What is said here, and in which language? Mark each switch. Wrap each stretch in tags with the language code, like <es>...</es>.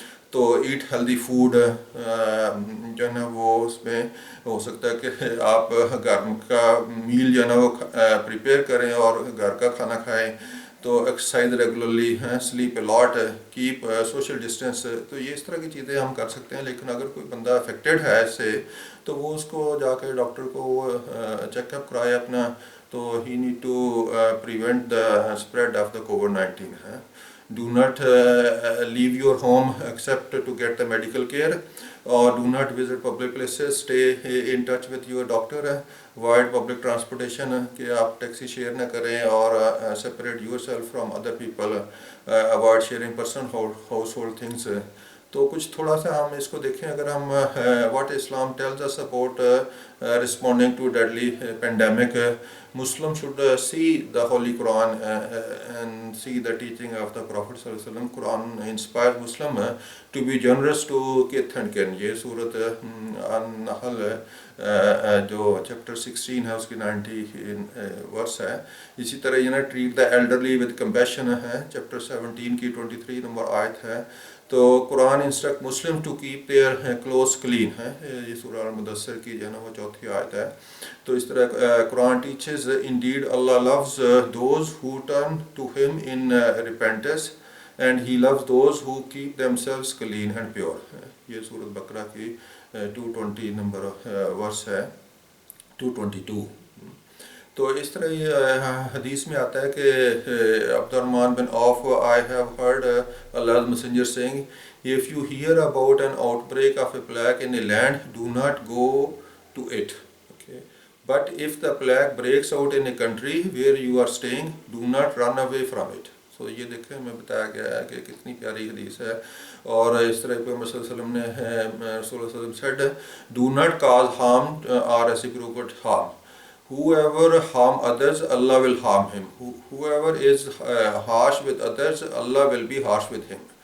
<ur>تو</ur> <en>eat healthy food</en> <ur>جو ہے نا وہ اس میں ہو سکتا ہے کہ آپ گھر کا میل جو ہے نا وہ پریپیئر کریں اور گھر کا کھانا کھائیں.</ur> <en>تو exercise regularly ہیں، sleep a lot, keep social distance.</en> <ur>تو یہ اس طرح کی چیزیں ہم کر سکتے ہیں. لیکن اگر کوئی بندہ افیکٹڈ ہے اس سے تو وہ اس کو جا کے ڈاکٹر کو چیک اپ کرائے اپنا.</ur> <en>تو ہی need to prevent the spread of the COVID-19 ہے. Do not leave your home except to get the medical care, or do not visit public places. Stay in touch with your doctor. Avoid public transportation,</en> <ur>کہ آپ taxi share نہ کریں,</ur> <en>اور separate yourself from other people. Avoid sharing personal household things.</en> <ur>تو کچھ تھوڑا سا ہم اس کو دیکھیں. اگر ہم</ur> <en>what Islam tells us about responding to deadly pandemic, Muslim should see the Holy Quran and see the teaching of the Prophet صلی اللہ علیہ وسلم. Quran inspires Muslim to be generous to kith and kin.</en> <ur>یہ صورت النحل جو chapter 16 ہے اس کی 90 ورس ہے. اسی طرح یہ نا</ur> <en>treat the elderly with compassion</en> <ur>ہے, چیپٹر 17 کی 23 نمبر آیت ہے. تو</ur> <en>Quran instruct Muslim to keep their clothes clean</en> <ur>ہے, یہ سورہ المدثر کی جو ہے نا وہ 4تھی آیت ہے. تو اس طرح</ur> <en>Quran teaches indeed Allah loves those who turn to him in repentance and he loves those who keep themselves clean and pure.</en> <ur>یہ سورۃ بقرہ کی 220 نمبر ورس ہے, 222. تو اس طرح یہ حدیث میں آتا ہے کہ عبد الرحمن بن عوف,</ur> <en>I have heard Allah's messenger saying, if you hear about an outbreak of a plague in a land, do not go to it. Okay. But if the plague breaks out in a country where you are staying, do not run away from it.</en> <ur>So یہ دیکھیں ہمیں بتایا گیا ہے کہ کتنی پیاری حدیث ہے. اور اس طرح پہ محمد صلی اللہ علیہ وسلم نے رسول اللہ صلی اللہ علیہ وسلم</ur> <en>said, do not cause harm or reciprocate harm. Whoever harm others, Allah will harm him. Whoever is harsh with others, Allah will be harsh with him.</en>